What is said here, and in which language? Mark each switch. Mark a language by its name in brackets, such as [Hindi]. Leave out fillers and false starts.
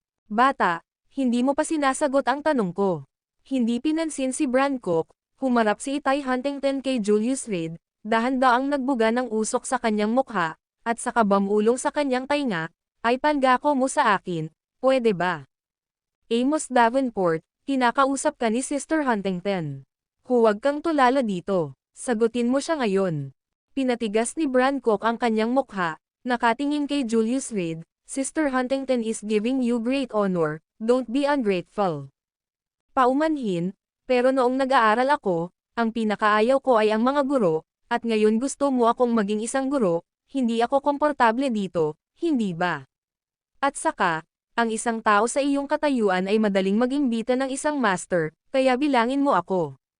[Filipino] Bata, hindi mo pa sinasagot ang tanong ko. Hindi pinansin si Brancock, humarap si Itay Huntington kay Julius Reed, dahan-daang nagbuga ng usok sa kanyang mukha, at saka bamulong sa kanyang tainga, ay pangako mo sa akin, pwede ba? Amos Davenport, kinakausap ka ni Sister Huntington. Huwag kang tulala dito, sagutin mo siya ngayon. Pinatigas ni Brancock ang kanyang mukha, nakatingin kay Julius Reed, [English] Sister Huntington is giving you great honor, don't be ungrateful. [Filipino] Paumanhin, pero noong nag-aaral ako, ang pinakaayaw ko ay ang mga guro, at ngayon gusto mo akong maging isang guro, hindi ako komportable dito, hindi ba? At saka, ang isang tao sa iyong katayuan ay madaling mag-imbita ng isang master, kaya bilangin mo ako.